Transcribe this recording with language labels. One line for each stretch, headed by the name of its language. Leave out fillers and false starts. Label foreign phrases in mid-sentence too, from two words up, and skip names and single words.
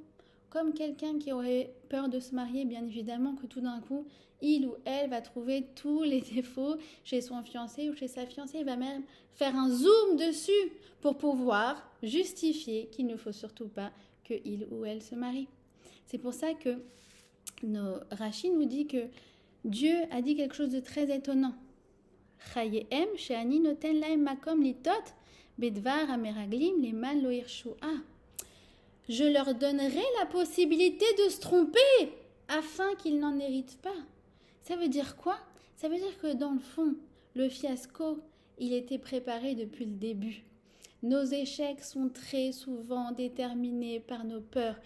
French: Comme quelqu'un qui aurait peur de se marier, bien évidemment que tout d'un coup, il ou elle va trouver tous les défauts chez son fiancé ou chez sa fiancée. Il va même faire un zoom dessus pour pouvoir justifier qu'il ne faut surtout pas qu'il ou elle se marie. C'est pour ça que Rashi nous dit que Dieu a dit quelque chose de très étonnant.
Hebrew: חייכם שאני נותן להם מקום לטעות בדבר המרגלים למען לא יירשוה.
French: Je leur donnerai la possibilité de se tromper afin qu'ils n'en héritent pas. Ça veut dire quoi? Ça veut dire que dans le fond, le fiasco, il était préparé depuis le début. Nos échecs sont très souvent déterminés par nos peurs.